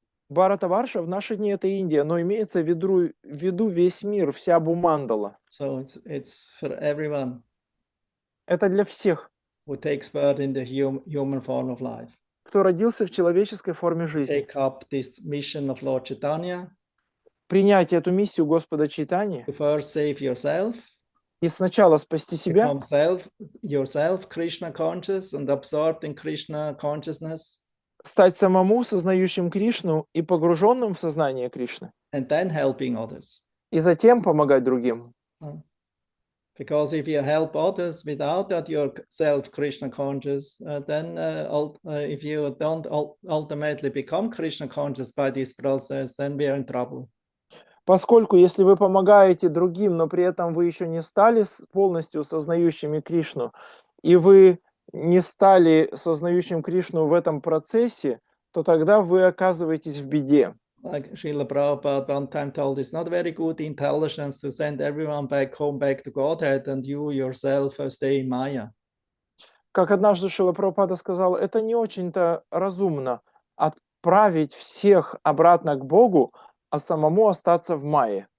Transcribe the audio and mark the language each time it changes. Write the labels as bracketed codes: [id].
[ru] Бхаратаварша в наши дни это Индия, но имеется в виду весь мир, вся Бумандала. [en] So it's for everyone. [ru] Это для всех, [en] who takes birth in the human form of life. [ru] кто родился в человеческой форме жизни. [en] Take up this mission of Lord Chaitanya. [ru] Принять эту миссию Господа Чайтаньи. [en] To first save yourself. [ru] И сначала спасти себя, [en] become yourself Krishna conscious and absorbed in Krishna consciousness, [ru] стать самому сознающим Кришну и погруженным в сознание Кришны, [en] and then helping others. [ru] и затем помогать другим. [en] Because if you help others without that you're self Krishna conscious, then if you don't ultimately become Krishna conscious by this process, then we are in trouble. [ru] Поскольку если вы помогаете другим, но при этом вы еще не стали полностью сознающими Кришну, и вы не стали сознающим Кришну в этом процессе, то тогда вы оказываетесь в беде. [en] Like Srila Prabhupada one time told, it's not very good intelligence to send everyone back home, back to Godhead, and you yourself stay in Maya. [ru] Как однажды Шрила Прабхупада сказал, это не очень-то разумно отправить всех обратно к Богу, а самому остаться в Майе.